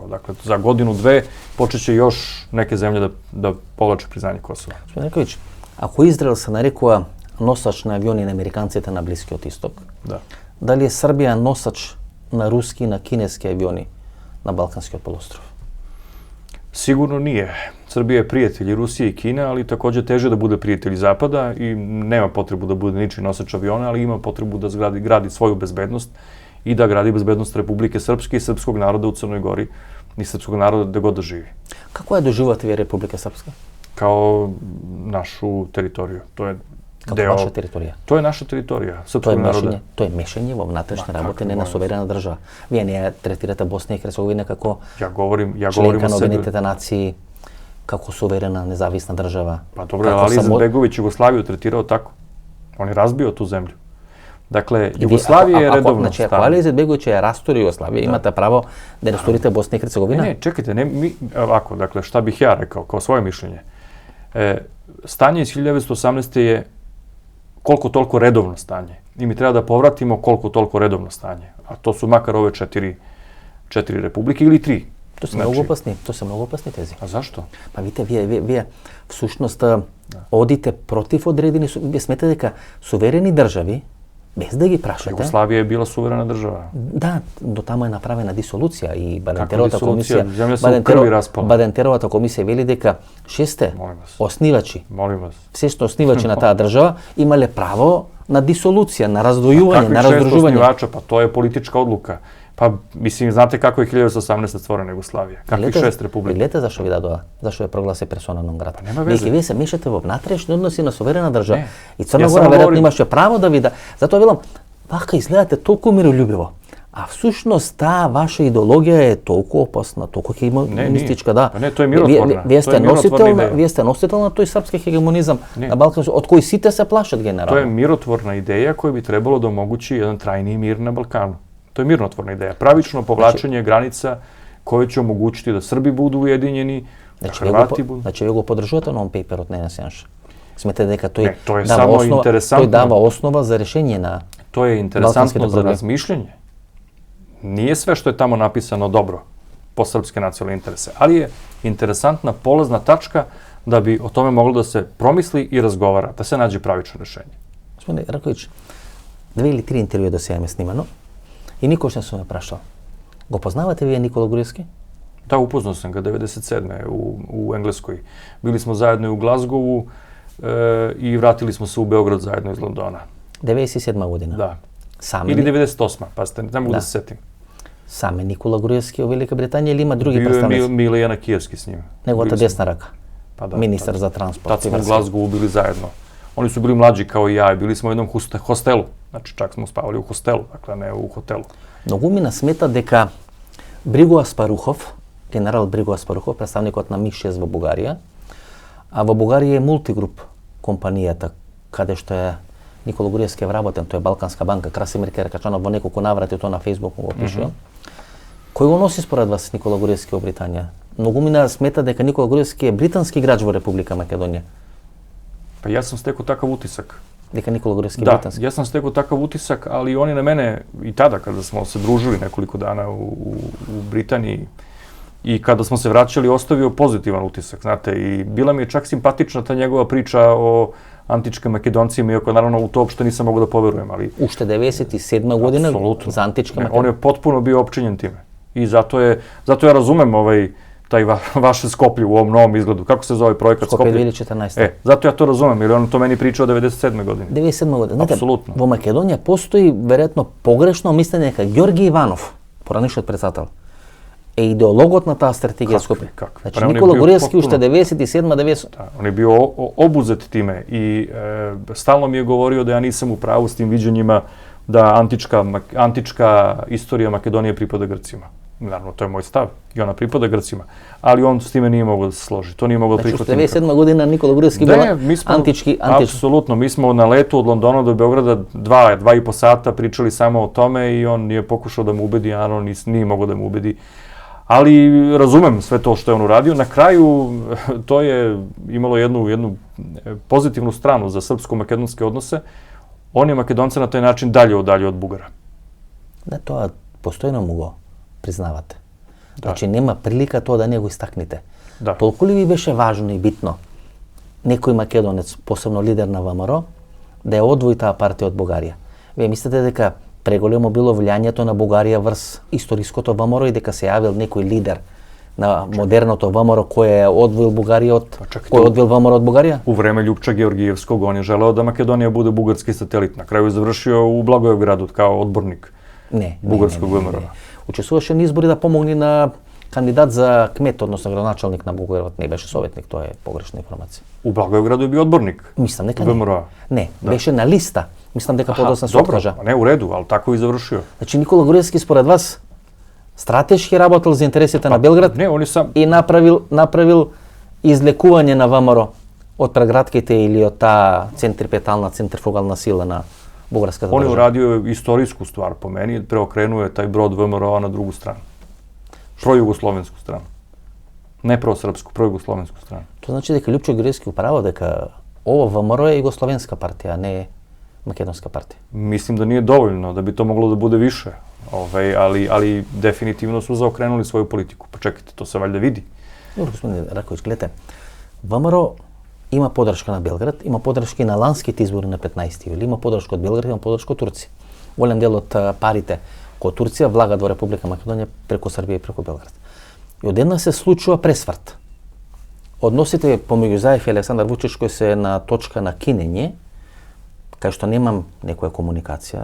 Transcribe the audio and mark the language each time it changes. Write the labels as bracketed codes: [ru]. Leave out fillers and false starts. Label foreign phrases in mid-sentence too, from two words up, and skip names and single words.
[sr] Dakle, za godinu, dve počeće još neke zemlje da povlače priznanje Kosova. [mk] Господин Нековиќ, ако Израел се нарекува носач на авиони на американците на Блискиот исток, [sr] Da. [mk] дали е Србија носач на руски и на кинески авиони на Балканскиот полуостров? [sr] Sigurno nije. Srbija je prijatelj i Rusije i Kine, ali takođe teže da bude prijatelj Zapada i nema potrebu da bude ničiji nosač aviona, ali ima potrebu da gradi svoju bezbednost i da gradi bezbednost Republike Srpske i srpskog naroda u Crnoj Gori i srpskog naroda gde god da živi. [mk] Како ја доживувате вие Република Српска? [sr] Kao našu teritoriju. To je [mk] Како [sr] deo... [mk] ваша територија? [sr] To je naša teritorija, [mk] Тоа е [sr] srpskog naroda. [mk] мешање во внатрешни [sr] Ма, [mk] работи [sr] како [mk] не на [sr] може? [mk] суверена држава. Вие не ја третирате Босна и Херцеговина како [sr] Ja govorim [mk] членка [sr] o [mk] на [sr] sebi. [mk] Обединетите нации, како суверена, независна држава. [sr] Pa dobro, ali Izetbegović Jugoslaviju tretirao tako. On je razbio tu zemlju. Dakle, Jugoslavija je redovno [mk] Значи, ако [sr] stanje. [mk] Али Izetbegović ја растури Југославија, имате право да растурите Босна и Херцеговина? [sr] Ne, čekajte, ovako, dakle, šta bih ja rekao kao svoje mišljenje. Stanje iz 1918. je koliko toliko redovno stanje. I mi treba da povratimo koliko toliko redovno stanje. A to su makar ove četiri republike ili tri. [mk] Тоа се многу опасни тези. [sr] A zašto? [mk] Па видите, вие всушност одите против одредени, вие сметате дека суверени држави, без да ги прашате. [sr] Jugoslavija je bila suverena država. [mk] Да, до тамо е направена дисолуција и Бадентеровата комисија. [sr] Земја се у крви распала. [mk] Бадентеровата комисија вели дека шесте [sr] Молим вас. [mk] оснивачи, [sr] Molim vas. [mk] се што оснивачи на таа држава имале право на дисолуција, на раздвојување, на [sr] Kakvih 600 [mk] раздружување. [sr] osnivača? Pa to je politička odluka. Pa, mislim, znate kako je 1918. stvorena Jugoslavija? Kakvih 6 republika? [mk] Гледате зашо ви дадоа, зашо ја прогласи [la] persona non grata. [mk] нема везе. Вие се мешате во внатрешни односи на суверена држава. [sr] Не. [mk] И Црна [sr] Ја [mk] Гора [sr] само [mk] веројатно [sr] говорим- [mk] имаше право да ви да. Затоа велам, вака изгледате толку мирољубиво. А всушност таа ваша идеологија е толку опасна, толку хегемонистичка, да. Па не, тоа е миротворна. Вие Тоа е сте миротворна носител, идеја. вие сте носител на тој српски хегемонизам Не. на Балкан, од кој сите се плашат генерално. [sr] To je mirotvorna ideja koja bi trebalo da omogući jedan trajniji mir na Balkanu. To je mirotvorna ideja. Pravično povlačenje granica koje će omogućiti da Srbi budu ujedinjeni, da Hrvati budu... [mk] Значи вие го поддржувате на [en] on paper [mk] од Ненес Јанша. Сметате дека тој Не, тоа е дава само основа, интересантно. тој дава основа за решение на [sr] To je interesantno Balkanske za probleme. razmišljanje. Nije sve što je tamo napisano dobro po srpske nacionalne interese, ali je interesantna polazna tačka da bi o tome moglo da se promisli i razgovara, da se nađe pravično rešenje. [mk] Господине Раковиќ, 2 или 3 интервјуа до сега име снимано и никош не сум ја прашал. Го познавате вие Никола Груевски? [sr] Da, upoznao sam ga 97. u Engleskoj. Bili smo zajedno i u Glazgovu i vratili smo se u Beograd zajedno iz Londona. [mk] 97 година. [sr] Da. [mk] Саме [sr] Ili 98. Pa ne mogu da se setim. [mk] Саме Никола Груевски во Велика Британија или има други [sr] Bio je [mk] представници? [sr] Mile Janakijevski s njim. [mk] Неговата [sr] Bili smo- [mk] десна рака. [sr] Pa da, [mk] Министар [sr] tad- [mk] за транспорт. [sr] Tad [mk] и [sr] smo u [mk] врски. [sr] Glazgovu bili zajedno. Oni su bili mlađi kao i ja i bili smo u jednom hostelu. Znači čak smo spavali u hostelu, dakle ne u hotelu. [mk] Многумина смета дека Бриго Аспарухов, генерал Бриго Аспарухов, представникот на МИ-6 во Бугарија, а во Бугарија е Мултигруп компанијата, каде што е Никола Груевски е вработен, тој е Балканска банка, Красимир Каракачанов во неколку наврати тоа на Фејсбук го пишува. Кој го носи според вас Никола Груевски во Британија? Многумина смета дека Никола Груевски е британски играч во Република Македонија. [sr] Па јас сам стекол такав утисак. [mk] Дека Никола Груевски е [sr] Да, [mk] британски. [sr] јас сам стекол такав утисак, али они на мене и тада kada smo se družili nekoliko dana u Britaniji i kada smo se vraćali ostavio pozitivan utisak, znate, i bila mi je čak simpatična ta njegova priča o antičkim Makedoncima, iako naravno u to uopšte nisam mogao da poverujem, ali [mk] Уште 97 година [sr] apsolutno. [mk] за античка [sr] Ne, [mk] Македонија. [sr] on je potpuno bio opčinjen time. I zato ja razumem taj vaše Skoplje u ovom novom izgledu. Kako se zove projekat [mk] Скопје [sr] Skoplje? 2014. Zato ja to razumem, jer on to meni pričao 97. godine. [mk] 97 година. Знаете, [sr] Апсолутно. [mk] во Македонија постои веројатно погрешно мислење дека Ѓорги Иванов, поранешниот председател, е идеологот на таа стратегија Скопје. [sr] Kako? [mk] Значи [sr] Pa on je [mk] Никола [sr] bio [mk] Груевски уште [sr] potpuno- [mk] 97-90. [sr] Da, on je bio obuzet time i stalno mi je govorio da ja nisam u pravu s tim viđenjima da antička istorija Makedonije pripada Grcima. Naravno, to je moj stav i ona pripada Grcima, ali on s time nije mogao da se složi. To nije mogao da [mk] Значи уште [sr] prihvati. [mk] 97 година Никола Груевски бил антички. [sr] Apsolutno, mi smo na letu od Londona do Beograda 2,5 sata pričali samo o tome i on je pokušao da me ubedi, a on nije mogao da me ubedi. Ali razumem sve to što je on uradio. Na kraju to je imalo jednu pozitivnu stranu za srpsko-makedonske odnose. On je Makedonce na taj način dalje od Bugara. [mk] Да, тоа постојано му го признавате. Значи нема прилика тоа да не го истакнете. Да. Толку ли ви беше важно и битно некој македонец, посебно лидер на ВМРО, да ја одвои таа партија од Бугарија? Вие мислите дека преголемо било влијанието на Бугарија врз историското ВМРО и дека се јавил некој лидер на модерното ВМРО кој е одвоил Бугарија од кој одвоил ВМРО од Бугарија? [sr] U vreme Ljupča Georgijevskog on je želeo da Makedonija bude bugarski satelit. Na kraju je završio u Blagoevgradu kao odbornik bugarskog VMRO. [mk] Учествуваше на избори да помогне на кандидат за кмет, односно градоначалник на Бугарија, не беше советник, тоа е погрешна информација. [sr] U Blagoevgradu je bio odbornik [mk] Мислам дека не. [sr] VMRO. [mk] Не, беше на листа. Мислам дека подоцна се откажа. [sr] Ne, u redu, ali tako je i završio. [mk] Значи Никола Груевски според вас стратешки работел за интересите на Белград [sr] Ne, on je sam... [mk] и направил излекување на ВМРО од прегратките или од таа центрифугална сила на бугарската [sr] On je [mk] држава. [sr] uradio istorijsku stvar po meni, preokrenuo je taj brod VMRO na drugu stranu. Projugoslovensku stranu. Ne prosrpsku, projugoslovensku stranu. [mk] Тоа значи дека Љупчо Груевски управа дека ова ВМРО е југословенска партија, а не македонска партија. [sr] Mislim da nije dovoljno, da bi to moglo da bude više. Ali definitivno su zaokrenuli svoju politiku. Pa čekajte, to se valjda vidi. [mk] Добро, господин Раковиќ, гледате. ВМРО има подршка на Белград, има подршка и на ланските избори на 15 јули, има подршка од Белград, има подршка од Турција. Голем дел од парите кои Турција влагат во Република Македонија преку Србија и преку Белград. И одеднаш се случува пресврт. Односите помеѓу Заев и Александар Вучич кои се на точка на кинење, кај што немам некоја комуникација.